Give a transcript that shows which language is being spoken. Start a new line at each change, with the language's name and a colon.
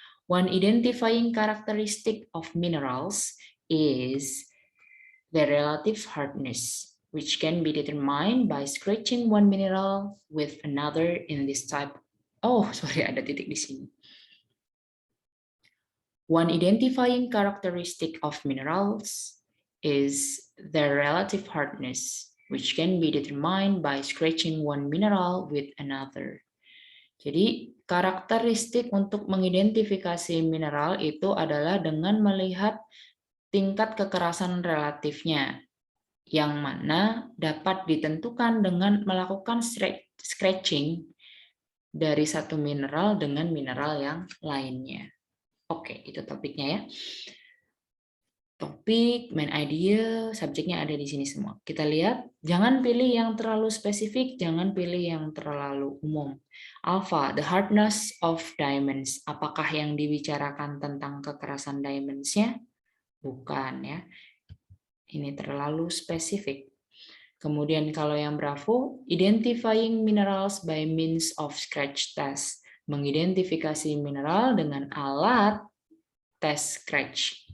English: One identifying characteristic of minerals is the relative hardness, which can be determined by scratching one mineral with another in this type. Oh, sorry,
Indonesian: ada titik di sini.
English: One identifying characteristic of minerals is their relative hardness, which can be determined by scratching one mineral with another.
Indonesian: Jadi, karakteristik untuk mengidentifikasi mineral itu adalah dengan melihat tingkat kekerasan relatifnya, yang mana dapat ditentukan dengan melakukan scratching dari satu mineral dengan mineral yang lainnya. Oke, itu topiknya ya. Topik, main idea, subjeknya ada di sini semua. Kita lihat, jangan pilih yang terlalu spesifik, jangan pilih yang terlalu umum.
English: Alpha, the hardness of diamonds.
Indonesian: Apakah yang dibicarakan tentang kekerasan diamonds-nya? Bukan ya. Ini terlalu spesifik. Kemudian kalau yang Bravo,
English: identifying minerals by means of scratch test.
Indonesian: Mengidentifikasi mineral dengan alat tes scratch.